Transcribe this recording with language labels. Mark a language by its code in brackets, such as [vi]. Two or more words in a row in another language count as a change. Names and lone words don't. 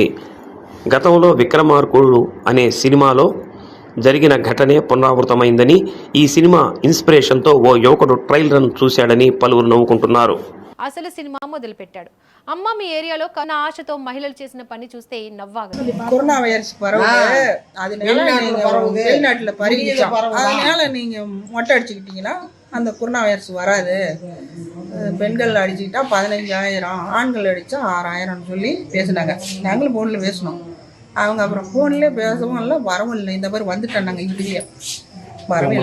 [te] గతంలో విక్రమార్కుడు అనే సినిమాలో జరిగిన ఘటనే పునరావృతమైందని, ఈ సినిమా ఇన్స్పిరేషన్తో ఓ యువకుడు ట్రైలర్ను చూశాడని పలువురు నవ్వుకుంటున్నారు. అసలు సినిమా మొదలుపెట్టాడు. అమ్మ మీ ఏరియాలో కన్నా ఆశతో మహిళలు చేసిన పని చూస్తే నవ్వాగదు. [ta] கொரோனா வைரஸ் பரவுது, அதனால வெளிநாட்டுல பரவிச்சோம். அதனால நீங்க மொட்டை அடிச்சுக்கிட்டீங்கன்னா அந்த கொரோனா வைரஸ் வராது. பெண்கள் அடிச்சுக்கிட்டா 15,000, ஆண்கள் அடிச்சா 6,000 சொல்லி பேசினாங்க. நாங்களும் போன்ல பேசணும். அவங்க அப்புறம் போன்ல பேசவும் இல்லை, வரவும் இல்லை. இந்த மாதிரி வந்துட்டோம் நாங்கள் இப்படியே வரவே.